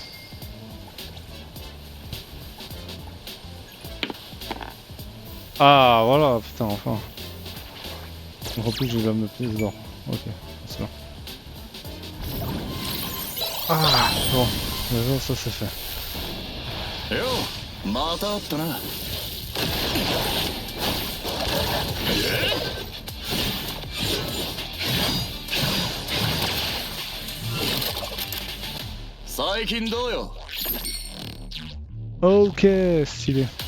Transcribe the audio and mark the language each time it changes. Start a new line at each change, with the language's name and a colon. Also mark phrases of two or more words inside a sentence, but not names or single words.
French: Ah voilà, putain, enfin. En plus j'ai la pièce d'or. Ok, c'est sûr. Ah bon, déjà ça c'est fait.
Japanese: よ、またあったな. 最近どうよ。
French: Ok, stylé.